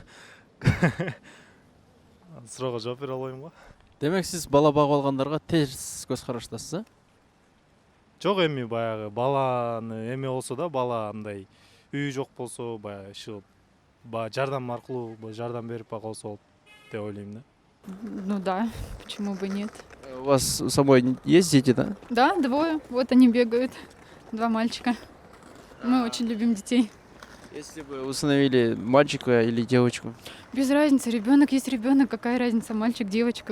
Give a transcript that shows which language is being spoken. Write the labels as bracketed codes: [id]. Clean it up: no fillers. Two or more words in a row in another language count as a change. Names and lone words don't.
[ky] Суроого жооп бере албайм го. Демек сиз бала багып алгандарга терс көз караштасыз, э? Жок, эми баягы баланы эме болсо да, бала андай үйү жок болсо, баягы иши жардам аркылуу жардам берип багып алса болот деп ойлойм да. [ru] Ну да, почему бы нет? У вас с собой есть дети, да? Да, двое. Вот они бегают. 2 мальчика. Мы очень любим детей. Если бы усыновили мальчика или девочку? Без разницы, ребенок есть ребенок. Какая разница, мальчик, девочка?